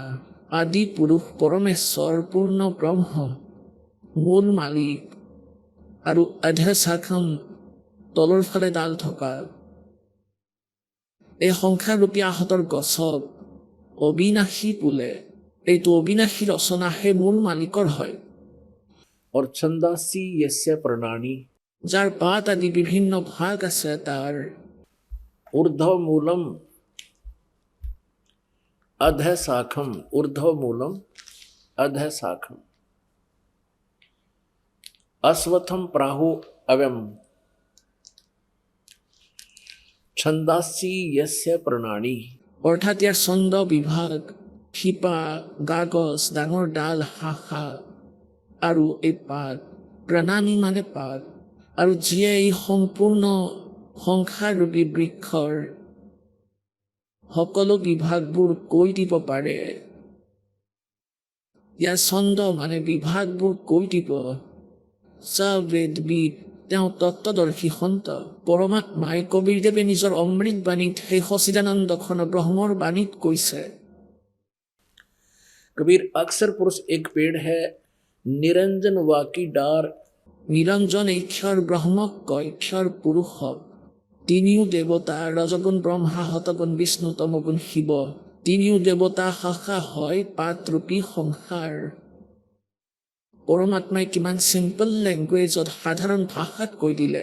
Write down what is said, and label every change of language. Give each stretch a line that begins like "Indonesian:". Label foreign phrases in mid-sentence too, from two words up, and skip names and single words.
Assamese: আদি পুৰুষ পৰমেশ্বৰ পূৰ্ণ ব্ৰহ্ম মূল মালিক, আৰু অধঃশাখম তলৰ ফালে ডাল থকা এই সংসাৰৰূপী আহঁতৰ গছক অবিনাশী বোলে। এইটো অবিনাশী ৰচনা সেই মূল মালিকৰ হয়।
Sanskrit: और छंदासी यस्य प्रणानी,
Assamese: যাৰ পাত আদি বিভিন্ন ভাগ আছে তাৰ।
Sanskrit: ऊर्ध्वमूलम अधःशाखम, ऊर्ध्वमूलम अधःशाखम अश्वत्थम प्राहु अव्यम छंदासी यस्य प्रणानी।
Assamese: অৰ্থাৎ ইয়াৰ ছন্দ বিভাগ, শিপা, গাগছ, ডাঙৰ ডাল, শাখা আৰু এই পাত। প্ৰণামী মানে পাত। আৰু যিয়ে এই সম্পূৰ্ণ সংসাৰৰূপী বৃক্ষৰ সকলো বিভাগবোৰ কৈ দিব পাৰে। ইয়াৰ ছন্দ মানে বিভাগবোৰ কৈ দিব। স বেদবিদ, তেওঁ তত্ত্বদৰ্শী সন্ত। পৰমাত্মাই কবীৰদেৱে নিজৰ অমৃত বাণীত সেই সচিদানন্দ ঘন ব্ৰহ্মৰ বাণীত কৈছে।
Hindi: कबीर अक्सर पुरुष एक पेड़ है, निरंजन वाकी डार।
Assamese: নিৰঞ্জন ঈশ্বৰ ব্ৰহ্মক কয়, ঈশ্বৰ পুৰুষক। তিনিও দেৱতা, ৰজগুণ ব্ৰহ্মা, শতগুণ বিষ্ণু, তমগুণ শিৱ। তিনিও দেৱতা, শাখা হয় পাতৰূপী সংসাৰ। পৰমাত্মাই কিমান
English: simple language,
Assamese: সাধাৰণ ভাষাত কৈ দিলে।